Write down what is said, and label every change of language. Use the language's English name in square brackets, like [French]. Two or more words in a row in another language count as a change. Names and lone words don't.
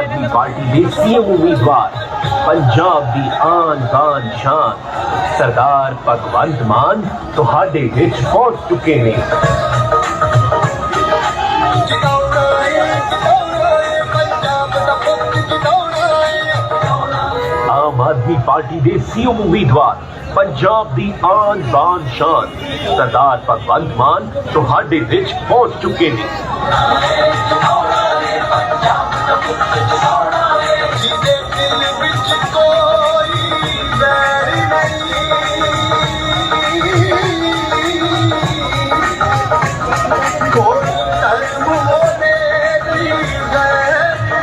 [Punjabi] ਪਾਰਟੀ ਕੇ ਸੀਐਮ ਉਮੀਦਵਾਰ ਪੰਜਾਬ ਦੀ ਆਨ ਬਾਨ ਸ਼ਾਨ ਸਰਦਾਰ ਭਗਵੰਤ ਮਾਨ ਤੁਹਾਡੇ ਵਿੱਚ ਪਹੁੰਚ ਚੁੱਕੇ ਨੇ। ਜਿਤਾਉਣਾ ਏ ਪੰਜਾਬ ਦਾ ਪੁੱਤ ਜਿਤਾਉਣਾ ਏ ਆਮ ਆਦਮੀ ਪਾਰਟੀ ਕੇ ਸੀਐਮ ਉਮੀਦਵਾਰ ਪੰਜਾਬ ਦੀ ਆਨ ਬਾਨ ਸ਼ਾਨ ਸਰਦਾਰ ਭਗਵੰਤ ਮਾਨ ਤੁਹਾਡੇ ਵਿੱਚ ਪਹੁੰਚ ਚੁੱਕੇ ਨੇ। ਜਿਹਦੇ ਦਿਲ ਵਿੱਚ ਕੋਈ ਵੈਰ ਨਹੀਂ ਕੋਈ ਧਰਮ ਹੋਵੇ ਦੀ ਵੈਰ